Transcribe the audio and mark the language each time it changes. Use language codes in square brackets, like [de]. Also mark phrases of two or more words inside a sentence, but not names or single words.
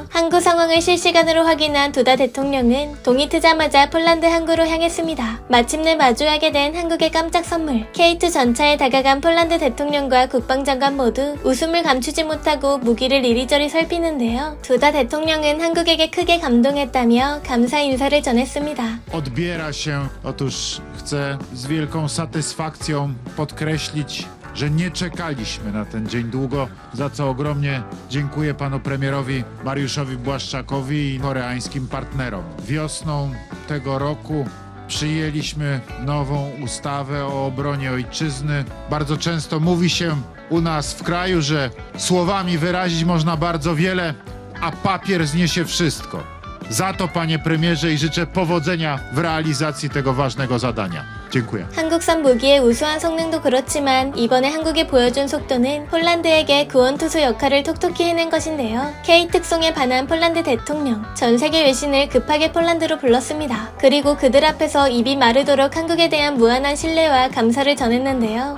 [ko] 항구 상황을 실시간으로 확인한 두다 대통령은 동이 트자마자 폴란드 항구로 향했습니다. 마침내 마주하게 된 한국의 깜짝 선물. K2 전차에 다가간 폴란드 대통령과 국방장관 모두 웃음을 감추지 못하고 무기를 이리저리 살피는데요. 두다 대통령은 한국에게 크게 감동했다며 감사 인사를 전했습니다. [pl] Odbiera się. Otóż chcę z wielką satysfakcją podkreślić, że nie czekaliśmy na ten dzień długo, za co ogromnie dziękuję panu premierowi Mariuszowi Błaszczakowi i koreańskim partnerom. Wiosną tego roku przyjęliśmy nową ustawę o obronie ojczyzny. Bardzo często mówi się u nas w kraju, że słowami wyrazić można bardzo wiele, a papier zniesie wszystko. Za to, panie premierze, i życzę powodzenia w realizacji tego ważnego zadania. dziękuję. [ko] 한국산 무기의 우수한 성능도 그렇지만 이번에 한국이 보여준 속도는 폴란드에게 구원투수 역할을 톡톡히 해낸 것인데요. K 특송에 반한 폴란드 대통령, 전 세계 외신을 급하게 폴란드로 불렀습니다. 그리고 그들 앞에서 입이 마르도록 한국에 대한 무한한 신뢰와 감사를 전했는데요.